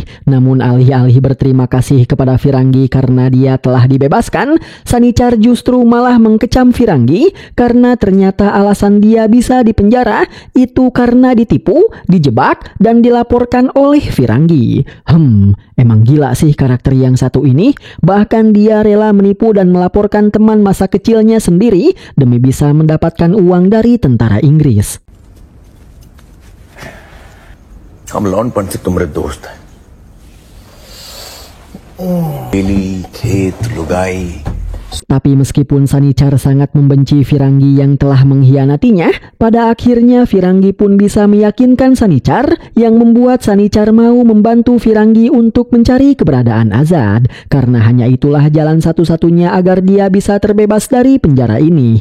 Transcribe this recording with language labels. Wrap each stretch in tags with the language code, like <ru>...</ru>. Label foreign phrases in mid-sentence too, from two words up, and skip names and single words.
<id>Namun alih-alih berterima kasih kepada Firangi karena dia telah dibebaskan, Sanichar justru malah mengkecam Firangi karena ternyata alasan dia bisa dipenjara itu karena ditipu, dijebak, dan dilaporkan oleh Firangi. Emang gila sih karakter yang satu ini. Bahkan dia rela menipu dan melaporkan teman masa kecilnya sendiri demi bisa mendapatkan uang dari tentara Inggris.</id> <hi>हम लॉन्डपन से तुम्हारे दोस्त हैं। बेली, खेत, लुगाई।</hi> <id>Tapi meskipun Sanichar sangat membenci Firangi yang telah mengkhianatinya, pada akhirnya Firangi pun bisa meyakinkan Sanichar yang membuat Sanichar mau membantu Firangi untuk mencari keberadaan Azad. Karena hanya itulah jalan satu-satunya agar dia bisa terbebas dari penjara ini.</id>